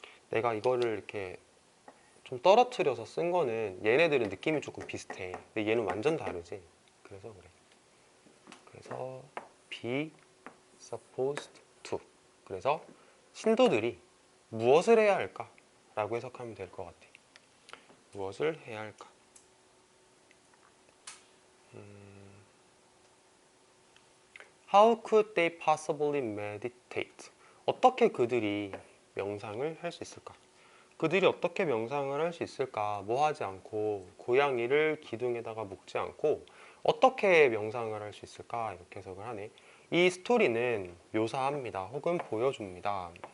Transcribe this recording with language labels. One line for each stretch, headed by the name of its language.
Korean: 내가 이거를 이렇게 좀 떨어뜨려서 쓴 거는 얘네들은 느낌이 조금 비슷해. 근데 얘는 완전 다르지. 그래서 그래.
English: 그래서 be supposed to.
Korean: 그래서 신도들이 무엇을 해야 할까? 라고 해석하면 될 것 같아. 무엇을 해야 할까?
English: How could they possibly meditate?
Korean: 어떻게 그들이 명상을 할 수 있을까? 그들이 어떻게 명상을 할 수 있을까? 뭐 하지 않고 고양이를 기둥에다가 묶지 않고 어떻게 명상을 할 수 있을까? 이렇게 해석을 하네. 이 스토리는 묘사합니다. 혹은 보여줍니다.